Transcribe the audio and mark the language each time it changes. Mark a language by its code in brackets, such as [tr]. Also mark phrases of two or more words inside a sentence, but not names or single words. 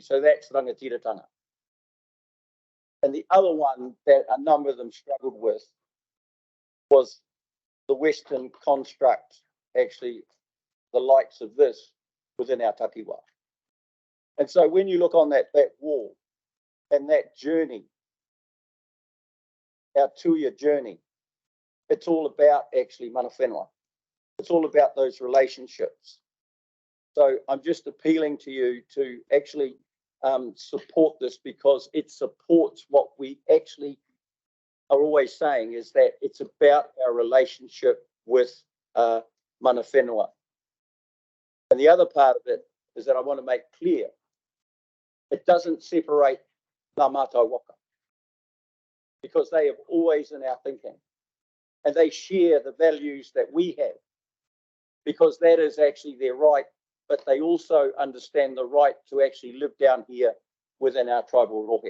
[en] So that's rangatiratanga. And the other one that a number of them struggled with was the Western construct, actually the likes of this within our takiwa. And so when you look on that wall and that journey, our 2-year journey, it's all about actually [mi] mana whenua. [en] It's all about those relationships. So I'm just appealing to you to actually support this, because it supports what we actually are always saying, is that it's about our relationship with [mi] mana whenua. [en] And the other part of it is that I want to make clear, it doesn't separate Ngā Mātou Whaka, because they have always in our thinking, and they share the values that we have, because that is actually their right, but they also understand the right to actually live down here within our tribal rohe.